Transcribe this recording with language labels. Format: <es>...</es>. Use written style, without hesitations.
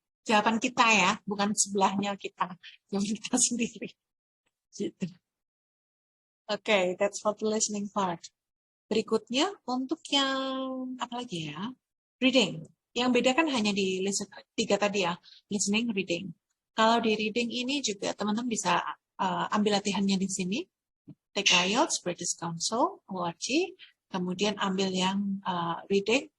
<id>Jawaban kita ya, bukan sebelahnya kita, jawaban kita sendiri. Gitu.</id> <en>Oke, that's for the listening part.</en> <id>Berikutnya untuk yang apa lagi ya? Reading. Yang beda kan hanya di 3 tadi ya, listening, reading. Kalau di reading ini juga teman-teman bisa ambil latihannya di sini. Take IELTS, British Council, ORG, kemudian ambil yang reading.</id>